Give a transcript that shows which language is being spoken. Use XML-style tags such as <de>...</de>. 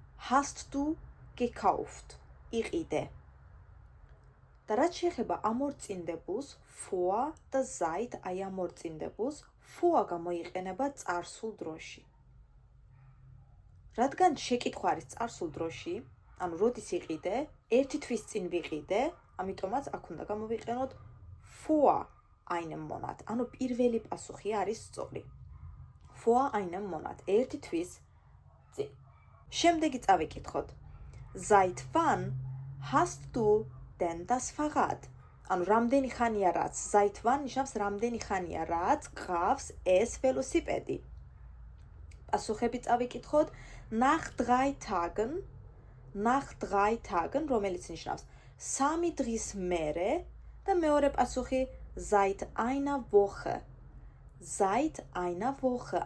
<de>Hast du gekauft?</de> <ka>იყიდე. და რაც შეეხება ამორწინდებულს, vor და seit, აი ამორწინდებულს, vor გამოიყენება წარსულ დროში. რადგან შეკითხვა არის წარსულ დროში, ანუ როდის იყიდე, 1 თვის წინ ვიყიდე, ამიტომაც აქ უნდა გამოვიყენოთ</ka> <de>vor einem Monat,</de> <ka>ანუ პირველი პასუხი არის სწორი.</ka> <de>Vor einem Monat,</de> <ka>1 თვის წინ. შემდეგი წავიკითხოთ.</ka> <de>Seit wann hast du denn das Fahrrad?</de> <ka>ანუ რამდენი ხანია რაც,</ka> <de>seit wann</de> <ka>ნიშნავს რამდენი ხანია რაც გყავს ეს ველოსიპედი. პასუხები წავიკითხოთ.</ka> <de>Nach 3 Tagen,</de> <ka>რომელიც ნიშნავს 3 დღის მერე და მეორე პასუხი</ka> <de>seit einer Woche.</de>